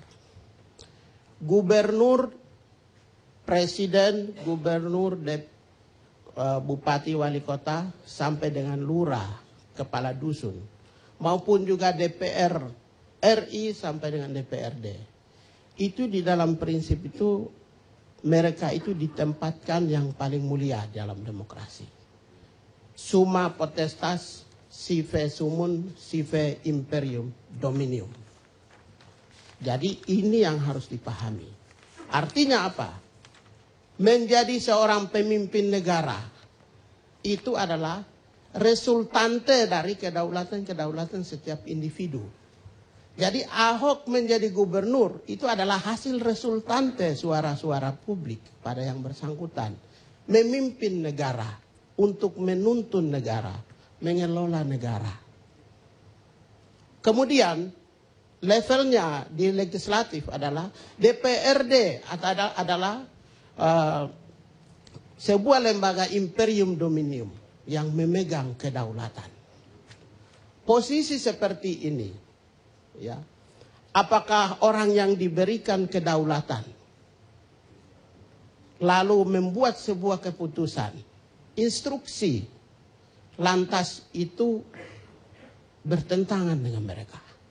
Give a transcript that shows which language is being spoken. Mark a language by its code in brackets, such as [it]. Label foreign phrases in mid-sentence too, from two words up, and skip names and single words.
[id] Gubernur, presiden, gubernur, bupati, wali kota, sampai dengan lurah, kepala dusun. Maupun juga DPR RI sampai dengan DPRD. Itu di dalam prinsip itu mereka itu ditempatkan yang paling mulia dalam demokrasi. [la] Summa potestas sive sumun sive imperium dominium. [id] Jadi ini yang harus dipahami. Artinya apa? Menjadi seorang pemimpin negara itu adalah resultante dari kedaulatan setiap individu. Jadi Ahok menjadi gubernur itu adalah hasil resultante suara-suara publik pada yang bersangkutan. Memimpin negara untuk menuntun negara, mengelola negara. Kemudian levelnya di legislatif adalah DPRD adalah sebuah lembaga [la] imperium dominium [id] yang memegang kedaulatan. Posisi seperti ini, ya, apakah orang yang diberikan kedaulatan lalu membuat sebuah keputusan, instruksi, lantas itu bertentangan dengan mereka?